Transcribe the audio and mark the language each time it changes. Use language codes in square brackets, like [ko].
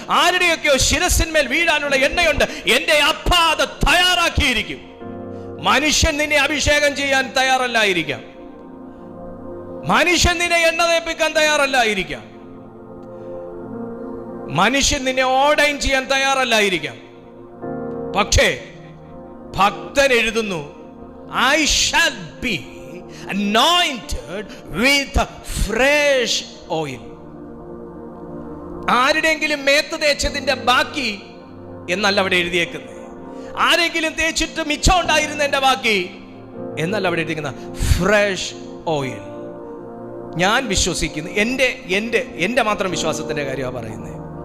[ml] ആരുടെയൊക്കെയോ ശിരസിന്മേൽ വീഴാനുള്ള എണ്ണയുണ്ട്. എന്റെ അപ്പ അത് തയ്യാറാക്കിയിരിക്കും. മനുഷ്യൻ നിന്നെ അഭിഷേകം ചെയ്യാൻ തയ്യാറല്ലായിരിക്കാം. മനുഷ്യൻ നിന്നെ എണ്ണ തേപ്പിക്കാൻ തയ്യാറല്ലായിരിക്കാം. മനുഷ്യൻ നിന്നെ ഓർഡൈൻ ചെയ്യാൻ തയ്യാറല്ലായിരിക്കാം. പക്ഷേ ഭക്തൻ എഴുതുന്നു, [en] I shall be anointed with fresh oil. [ml] ആരുടെയെങ്കിലും മേത്ത് തേച്ചതിന്റെ ബാക്കി എന്നല്ല അവിടെ എഴുതിയേക്കുന്നത്. ആരെങ്കിലും തേച്ചിട്ട് മിച്ചം ഉണ്ടായിരുന്നതിന്റെ ബാക്കി എന്നല്ല അവിടെ എഴുതിയിരിക്കുന്ന ഫ്രഷ് ഓയിൽ. ഞാൻ വിശ്വസിക്കുന്നു, എൻ്റെ മാത്രം വിശ്വാസത്തിന്റെ കാര്യമാണ് പറയുന്നത്.